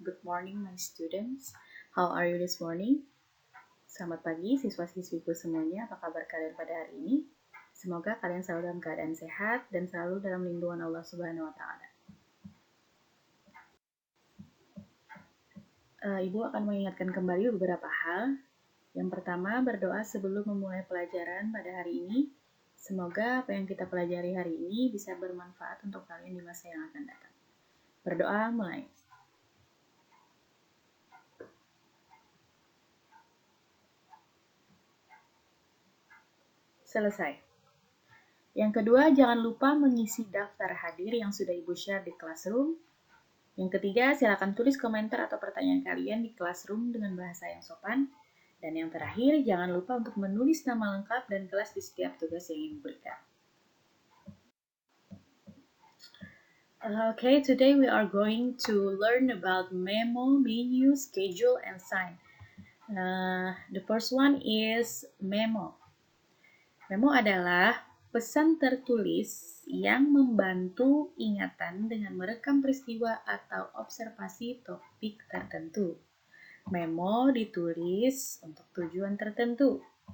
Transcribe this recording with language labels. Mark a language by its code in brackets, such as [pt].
[en] Good morning my students. How are you this morning? [id] Selamat pagi siswa-siswiku semuanya. Apa kabar kalian pada hari ini? Semoga kalian selalu dalam keadaan sehat dan selalu dalam lindungan Allah Subhanahu wa taala. Ibu akan mengingatkan kembali beberapa hal. Yang pertama, berdoa sebelum memulai pelajaran pada hari ini. Semoga apa yang kita pelajari hari ini bisa bermanfaat untuk kalian di masa yang akan datang. Berdoa mulai. Selesai. Yang kedua, jangan lupa mengisi daftar hadir yang sudah Ibu share di Classroom. Yang ketiga, silakan tulis komentar atau pertanyaan kalian di Classroom dengan bahasa yang sopan. Dan yang terakhir, jangan lupa untuk menulis nama lengkap dan kelas di setiap tugas yang Ibu berikan. [en] Okay, today we are going to learn about memo, menu, schedule, and sign. The first one is memo. [id] Memo adalah pesan tertulis yang membantu ingatan dengan merekam peristiwa atau observasi topik tertentu. Memo ditulis untuk tujuan tertentu.